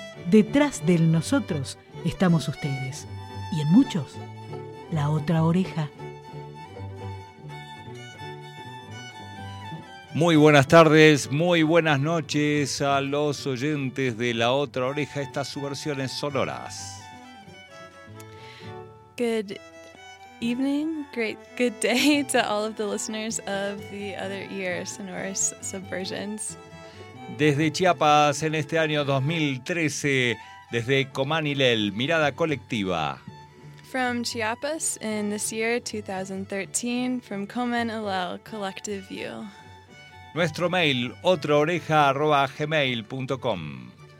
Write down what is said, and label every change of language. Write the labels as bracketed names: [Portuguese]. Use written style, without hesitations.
[Spanish] Detrás del nosotros estamos ustedes, y en muchos, la otra oreja. Muy buenas tardes, muy buenas noches a los oyentes de La Otra Oreja, estas subversiones sonoras. [English] Good evening, great, good day to all of the listeners of the other ear sonorous subversions. [Spanish] Desde Chiapas, en este año 2013, desde Comán y Lel, Mirada Colectiva. [English] From Chiapas, in this year, 2013, from Comán y Lel, Collective View. [Spanish] Nuestro mail, otraoreja@gmail.com.